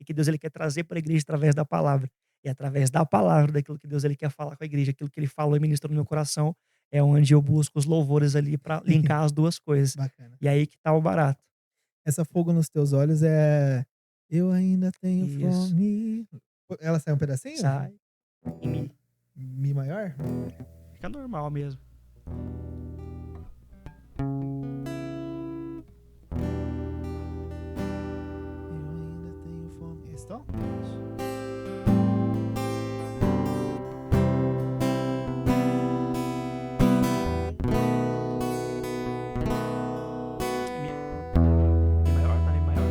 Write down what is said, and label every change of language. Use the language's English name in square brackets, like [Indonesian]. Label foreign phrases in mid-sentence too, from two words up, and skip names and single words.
[Portuguese] e que Deus ele quer trazer para a igreja através da palavra. E através da palavra, daquilo que Deus ele quer falar com a igreja, aquilo que ele falou e ministrou no meu coração, é onde eu busco os louvores ali para linkar as duas coisas. Bacana. E aí que tá o barato. Essa fogo nos teus olhos é eu ainda tenho Isso. fome. Ela sai um pedacinho? Sai em mi. Mi maior? Fica normal mesmo. Eu ainda tenho fome. Esse tom? Mi maior, tá mi maior?